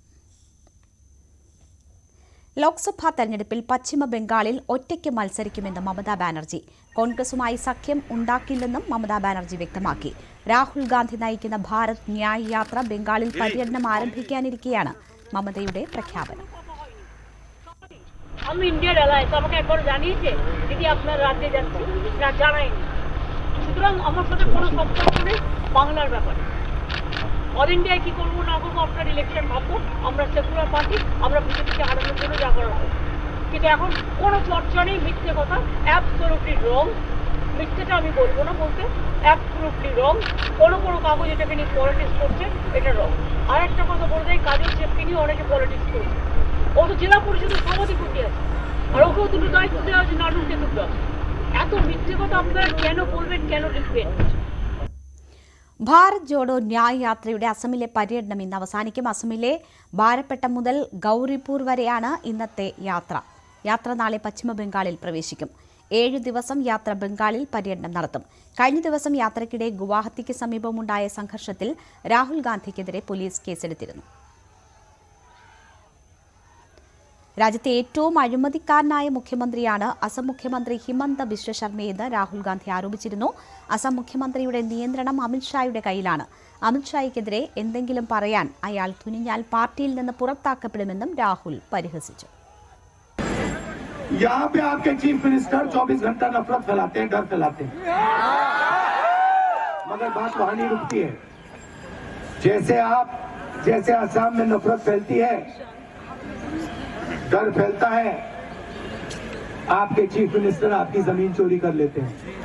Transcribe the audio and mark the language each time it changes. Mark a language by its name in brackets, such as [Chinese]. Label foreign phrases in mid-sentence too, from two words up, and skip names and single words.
[Malayalam] ലോക്സഭാ തെരഞ്ഞെടുപ്പിൽ പശ്ചിമ ബംഗാളിൽ ഒറ്റയ്ക്ക് മത്സരിക്കുമെന്ന് മമതാ ബാനർജി. കോൺഗ്രസുമായി സഖ്യം ഉണ്ടാക്കില്ലെന്നും മമതാ ബാനർജി വ്യക്തമാക്കി. രാഹുൽ ഗാന്ധി നയിക്കുന്ന ഭാരത് ന്യായ് യാത്ര ബംഗാളിൽ പര്യടനം ആരംഭിക്കാനിരിക്കെയാണ് മമതയുടെ പ്രഖ്യാപനം. [Bangla] অল ইন্ডিয়ায় কি করবো না করবো আপনার ইলেকশন ভাববো, আমরা [English] secular party, [Bangla] আমরা বিজেপিকে হারানোর জন্য যা করা হবে। কিন্তু এখন কোনো চর্চা নেই, মিথ্যে কথা, [English] absolutely wrong. [Bangla] মিথ্যেটা আমি বলবো না বলতে, [English] absolutely wrong. [Bangla] কোনো কাগজ এটাকে নিয়ে পলিটিক্স করছে, এটা রং। আর একটা কথা বলে দেয়, কাজের চেপকে নিয়ে অনেকে পলিটিক্স করছে। ও তো জেলা পরিষদের সভাধিপতি আছে, আর ওকেও দুটো দায়িত্ব দেওয়া হচ্ছে নাটুকে দুটো। এত মিথ্যে কথা আপনারা কেন বলবেন, কেন লিখবেন? [Malayalam] ഭാരത് ജോഡോ ന്യായ് യാത്രയുടെ അസമിലെ പര്യടനം ഇന്ന് അവസാനിക്കും. അസമിലെ ബാരപ്പെട്ട മുതൽ ഗൌരിപൂർ വരെയാണ് ഇന്നത്തെ യാത്ര. യാത്ര നാളെ പശ്ചിമ ബംഗാളിൽ പ്രവേശിക്കും. 7 ദിവസം യാത്ര ബംഗാളിൽ പര്യടനം നടത്തും. കഴിഞ്ഞ ദിവസം യാത്രയ്ക്കിടെ ഗുവാഹത്തിക്ക് സമീപമുണ്ടായ സംഘർഷത്തിൽ രാഹുൽ ഗാന്ധിക്കെതിരെ പോലീസ് കേസെടുത്തിരുന്നു. രാജ്യത്തെ ഏറ്റവും അഴിമതിക്കാരനായ മുഖ്യമന്ത്രിയാണ് അസം മുഖ്യമന്ത്രി ഹിമന്ത ബിശ്വ ശർമ്മയെന്ന് രാഹുൽ ഗാന്ധി ആരോപിച്ചിരുന്നു. അസം മുഖ്യമന്ത്രിയുടെ നിയന്ത്രണം അമിത്ഷായുടെ കയ്യിലാണ്. അമിത്ഷായ്ക്കെതിരെ എന്തെങ്കിലും പറയാൻ അയാൾ തുനിഞ്ഞാൽ പാർട്ടിയിൽ നിന്ന് പുറത്താക്കപ്പെടുമെന്നും രാഹുൽ പരിഹസിച്ചു. [Hindi] यहाँ पे आपके [English] chief minister [Hindi] 24 घंटा नफरत फैलाते हैं, डर फैलाते हैं, मगर बात वहां नहीं रुकती है। जैसे असम में नफरत फैलती है, डर फैलता है, आपके [English] chief minister [Hindi] आपकी जमीन चोरी कर लेते हैं।